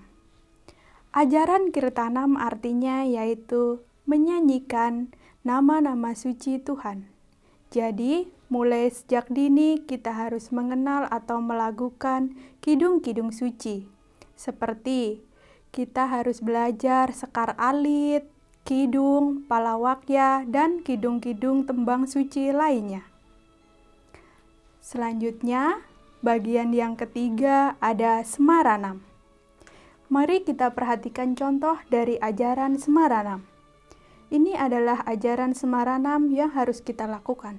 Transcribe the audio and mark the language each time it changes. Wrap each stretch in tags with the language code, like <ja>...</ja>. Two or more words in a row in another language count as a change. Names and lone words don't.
<id>Ajaran Kirtanam artinya yaitu menyanyikan nama-nama suci Tuhan. Jadi, mulai sejak dini kita harus mengenal atau melakukan kidung-kidung suci. Seperti kita harus belajar sekar alit, kidung, palawakya, dan kidung-kidung tembang suci lainnya. Selanjutnya, bagian yang ketiga ada Smaranam. Mari kita perhatikan contoh dari ajaran Smaranam. Ini adalah ajaran Smaranam yang harus kita lakukan.</id>